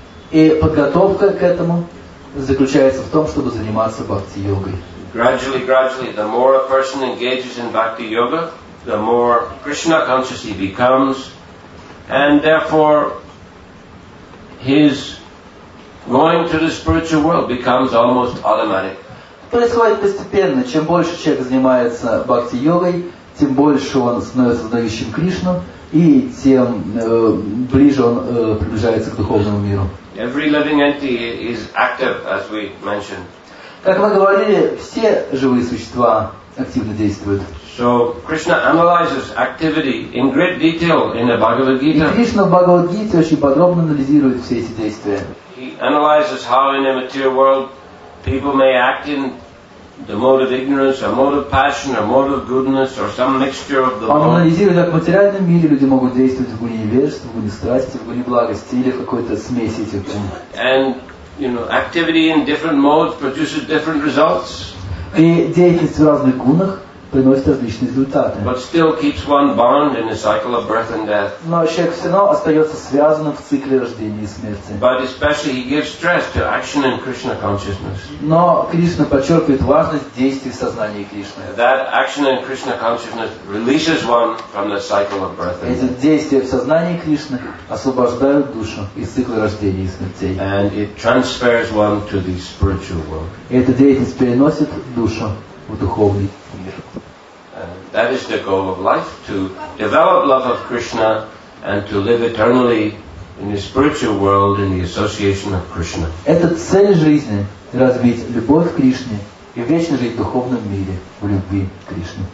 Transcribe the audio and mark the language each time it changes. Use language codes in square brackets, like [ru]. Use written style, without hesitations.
[ru] И подготовка к этому заключается в том, чтобы заниматься бхакти-йогой. [en] Gradually, the more a person engages in bhakti yoga, the more Krishna conscious he becomes, and therefore his going to the spiritual world becomes almost automatic. [ru] Происходит постепенно. Чем больше человек занимается бхакти-йогой, тем больше он становится сознающим Кришну, и тем ближе он приближается к духовному миру. [en] Every living entity is active, as we mentioned. [ru] Как мы говорили, все живые существа активно действуют. [en] So Krishna analyzes activity in great detail in the Bhagavad [ru] И [en] Gita. [ru] Кришна в Бхагавад-гите очень подробно анализирует все эти действия. [en] He analyzes how in the material world people may act in the mode of ignorance, or mode of passion, or mode of goodness, or some mixture of the [ru] Он [en] both. [ru] анализирует, как в материальном мире люди могут действовать в гуне невежества, в гуне страсти, в гуне благости или в какой-то смеси этих гун. [en] And, activity in different modes produces different results, [ru] И деятельность в разных гунах приносит различные результаты. [en] but still keeps one bound in the cycle of birth and death. [ru] Но человек все равно остается связанным в цикле рождения и смерти. [en] But especially he gives stress to action in Krishna consciousness. [ru] Но Кришна подчеркивает важность действий в сознании Кришны. [en] That action in Krishna consciousness releases one from the cycle of birth and [ru] Эти [en] death. [ru] действия в сознании Кришны освобождают душу из цикла рождения и смертей. [en] And it transfers one to the spiritual world. [ru] И эта деятельность переносит душу в духовный мир. [en] That is the goal of life, to develop love of Krishna and to live eternally in the spiritual world in the association of Krishna. [ru] Это цель жизни, развить любовь к Кришне и вечно жить в духовном мире, в любви к Кришне.